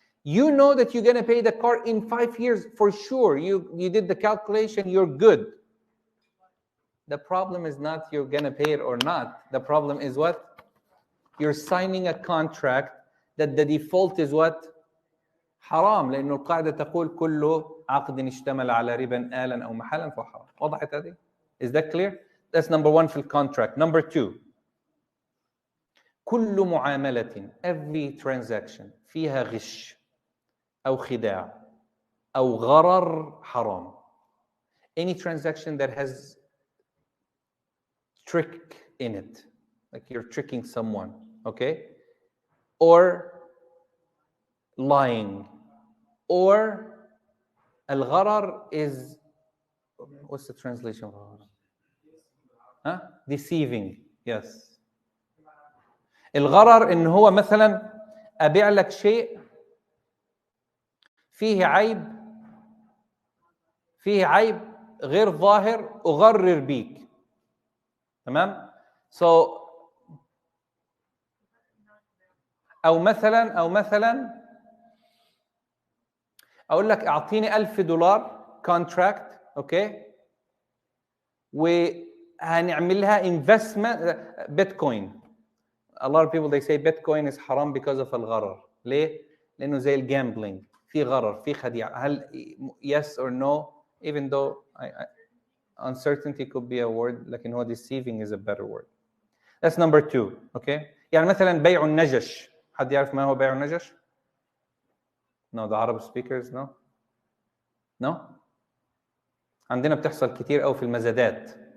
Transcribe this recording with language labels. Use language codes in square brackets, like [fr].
[en] You know that you're going to pay the car in 5 years for sure. You did the calculation, you're good. The problem is not you're going to pay it or not. The problem is what? You're signing a contract that the default is what? [ar] حرام لأنه القاعدة تقول كل عقد اشتمل على ربا آلا أو محالا فهو حرام. وضحت هذه? [en] Is that clear? That's number one في contract. Number two, [ar] كل معاملة, [en] every transaction [ar] فيها غش أو خداع أو غرر حرام. [en] Any transaction that has trick in it, like you're tricking someone, okay? Or lying, or al-gharar is, what's the translation of gharar? Huh? Deceiving, yes. [ar] الغرر إن هو مثلا أبيع لك شيء فيه عيب غير ظاهر أغرر بيك. تمام؟ So أو مثلا أقول لك أعطيني $1,000 contract, okay, وهنعملها investment Bitcoin. [en] A lot of people they say Bitcoin is haram because of الغرر. [ar] ليه؟ لأنه زي الجامبلينج، في غرر، في خديعة. [en] هل yes or no? Even though uncertainty could be a word, [ar] لكن هو [en] deceiving is a better word. That's number two, okay? [ar] يعني مثلا بيع النجش. حد يعرف ما هو بيع النجش؟ [en] No, the Arab speakers, no? No. [ar] عندنا بتحصل كتير أو في المزادات.